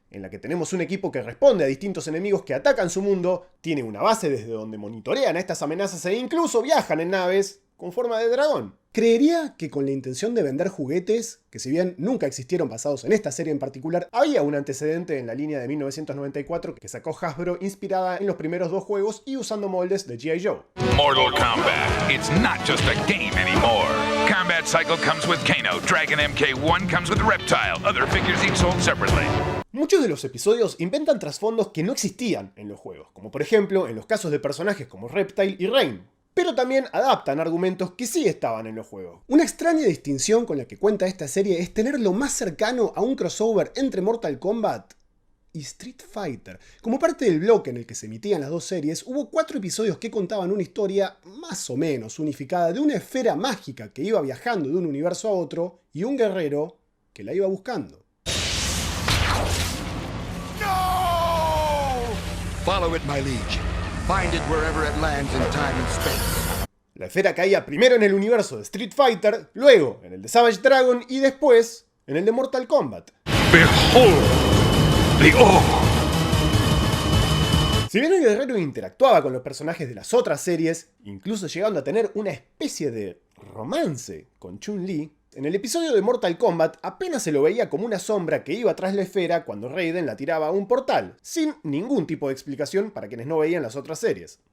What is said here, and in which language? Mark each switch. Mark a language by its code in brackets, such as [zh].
[es] en la que tenemos un equipo que responde a distintos enemigos que atacan su mundo, tiene una base desde donde monitorean a estas amenazas e incluso viajan en naves con forma de dragón. Creería que con la intención de vender juguetes, que si bien nunca existieron basados en esta serie en particular, había un antecedente en la línea de 1994 que sacó Hasbro inspirada en los primeros dos juegos y usando moldes de G.I. Joe. [en] Mortal Kombat, it's not just a game anymore. Combat Cycle comes with Kano, Dragon MK1 comes with Reptile, other figures each sold separately. [es] Muchos de los episodios inventan trasfondos que no existían en los juegos, como por ejemplo en los casos de personajes como Reptile y Rain. pero también adaptan argumentos que sí estaban en los juegos. Una extraña distinción con la que cuenta esta serie es tener lo más cercano a un crossover entre Mortal Kombat y Street Fighter. Como parte del bloque en el que se emitían las dos series, hubo 4 episodios que contaban una historia más o menos unificada de una esfera mágica que iba viajando de un universo a otro y un guerrero que la iba buscando. [en] Follow it, my liege. Find it wherever it lands in time and space. [es] La esfera caía primero en el universo de Street Fighter, luego en el de Savage Dragon y después en el de Mortal Kombat. [en] Behold the Orb. [es] Si bien el guerrero interactuaba con los personajes de las otras series, incluso llegando a tener una especie de romance con Chun-Li, en el episodio de Mortal Kombat apenas se lo veía como una sombra que iba tras la esfera cuando Raiden la tiraba a un portal, sin ningún tipo de explicación para quienes no veían las otras series.